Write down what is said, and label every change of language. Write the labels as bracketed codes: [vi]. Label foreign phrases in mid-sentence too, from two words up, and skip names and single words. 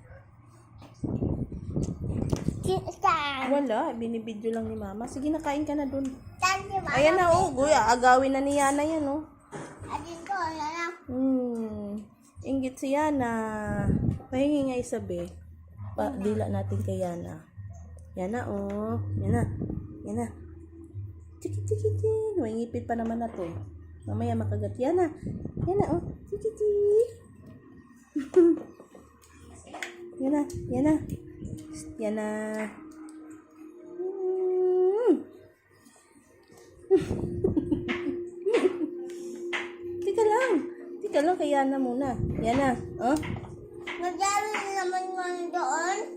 [tl] Saan? Wala. Binibidyo lang ni Mama. Sige, nakain ka na dun. Saan si Mama? Ayan na, oh. Guy, agawin na ni Yana yan, oh. [war] Adin ko, na. [tl] Inggit si Yana. Pahingi nga isabi. Dila natin kay Yana. Yana, oh. Yana. Yana. Tiki, tiki, tiki. May ngipit pa naman na to. Mamaya makagat. Yana. Yana, oh. Tiki, tiki. Yana. Yana. Yana. Tika lang. Tika lang kay Yana muna. Yana. Oh. Nagyari naman mo doon.